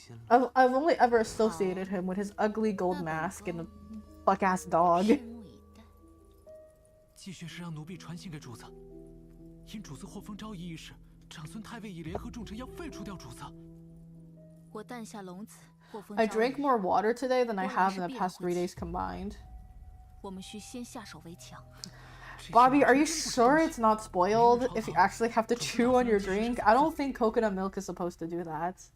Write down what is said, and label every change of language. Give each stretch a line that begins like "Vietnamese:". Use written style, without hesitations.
English: I've only ever associated him with his ugly gold mask and a fuck-ass dog.
Chinese: 继续是让奴婢传信给主子，因主子获封昭仪一事，长孙太尉已联合众臣要废除掉主子。我诞下龙子，获封。
English: I drank more water today than I have in the past 3 days combined.
Chinese: 我们需先下手为强。
English: Bobby, are you sure it's not spoiled if you actually have to chew on your drink? I don't think coconut milk is supposed to do that.